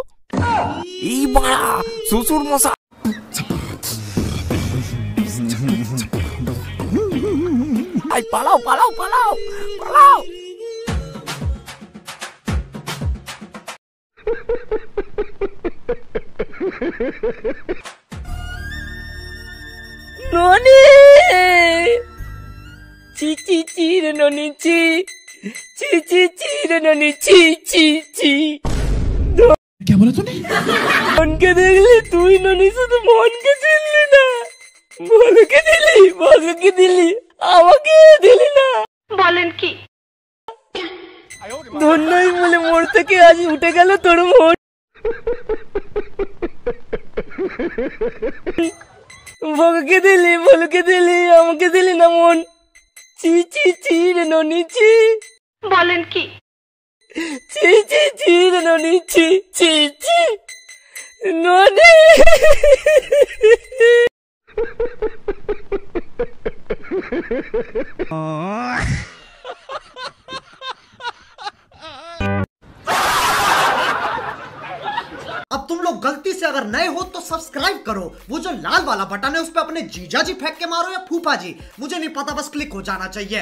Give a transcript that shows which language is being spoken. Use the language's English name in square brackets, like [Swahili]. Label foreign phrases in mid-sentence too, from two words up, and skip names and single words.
[Bangla] এই বাড়া শ্বশুর মশা। পালাও পালাও পালাও পালাও। ননি চি চি চি রে ননি চি চি চি চি রে ননি চি চি চি। [Hindi] क्या बोला तूने? [Bangla] মনকে দেখলি তুই ননি, শুধু মনকে দিলি না, বলকে দিলি, আমাকে দিলি না। বলেন কি? ধন্যই বলে মোড় থেকে আজ উঠে গেল তোর মন। বলকে দিলি, আমাকে দিলি না মন। চি চি চি রে ননি চি। বলেন কি? চি চি চি রে ননি চি চি চি ননি। [Hindi] अब तुम लोग गलती से अगर नए हो तो सब्सक्राइब करो, वो जो लाल वाला बटन है उस पे अपने जीजा जी फेंक के मारो या फूफा जी, मुझे नहीं पता, बस क्लिक हो जाना चाहिए।